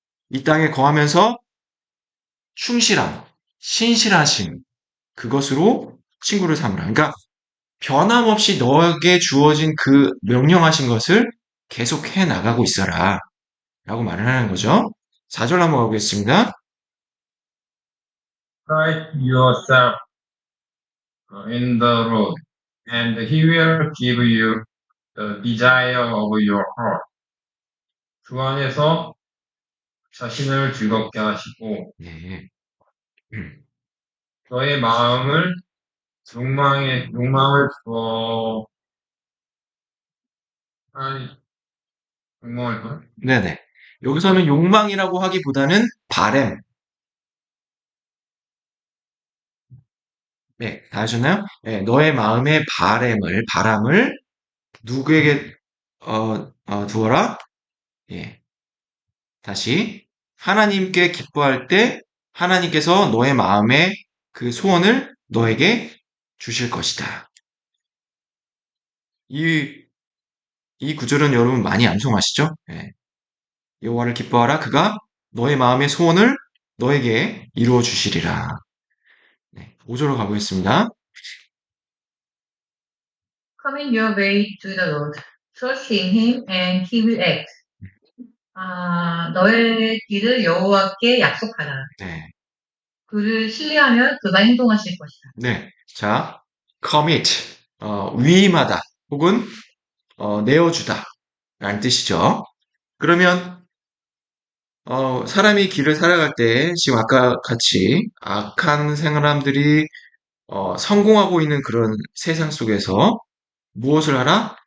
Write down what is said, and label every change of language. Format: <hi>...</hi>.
<ko>이 땅에 거하면서 충실함, 신실하심, 그것으로 친구를 삼으라. 그러니까 변함없이 너에게 주어진 그 명령하신 것을 계속 해 나가고 있어라. 라고 말을 하는 거죠. 4절 한번 가보겠습니다.</ko> <en>Pride yourself in the Lord, and He will give you the desire of your heart.</en> <ko>주 안에서 자신을 즐겁게 하시고 네. 너의 마음을 욕망을 주어 아니 욕망을 더 네네. 여기서는 욕망이라고 하기보다는 바램. 네, 다 하셨나요? 네, 너의 마음의 바람을 누구에게 두어라? 예. 다시 하나님께 기뻐할 때 하나님께서 너의 마음의 그 소원을 너에게 주실 것이다. 이 구절은 여러분 많이 암송하시죠? 예. 여호와를 기뻐하라. 그가 너의 마음의 소원을 너에게 이루어 주시리라. 네, 5절로 가보겠습니다.</ko> <en>Commit your way to the Lord. Trust in Him and He will act.</en> <ko>너의 길을 여호와께 약속하라. 네. 그를 신뢰하면 그가 행동하실 것이다. 네. 자,</ko> <en>commit,</en> <ko>위임하다, 혹은, 내어주다, 라는 뜻이죠. 그러면, 사람이 길을 살아갈 때, 지금 아까 같이 악한 사람들이, 성공하고 있는 그런 세상 속에서 무엇을 하라?</ko>